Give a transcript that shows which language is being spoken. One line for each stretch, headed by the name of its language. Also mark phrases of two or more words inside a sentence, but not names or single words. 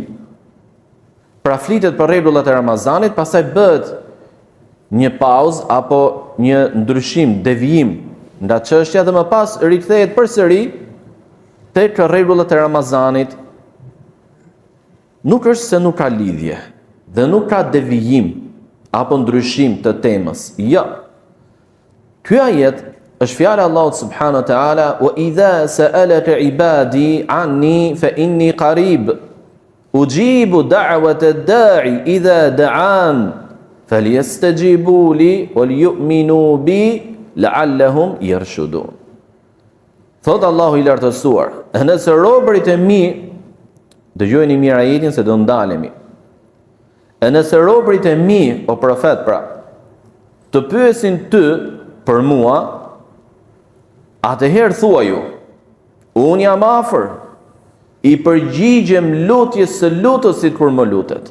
Albanian: Pra flitet për rregullat e Ramazanit, pastaj bëhet një pauzë apo një ndryshim, devijim nga çështja dhe më pas rikthehet përsëri tek rregullat e Ramazanit. Nuk është se nuk ka lidhje dhe nuk ka devijim apo ndryshim të temës. Jo. Ky ajet është fjala e Allahut
Arabic: سبحانه وتعالى: "وإذا سألك عبادي عني فإني قريب أجيب دعوة الداع إذا دعان فليستجيبوا لي وليؤمنوا بي لعلهم يرشدون."
Albanian: Thot Allahu i lartësuar, nëse robërit e mi, dëgjojeni mirë ajetin se do ndalemi. Nëse robërit e mi, o profet, pra, të pyesin ty për mua, atëherë thua ju: unë jam afër, i përgjigjem lutjes së lutësit kur më lutet.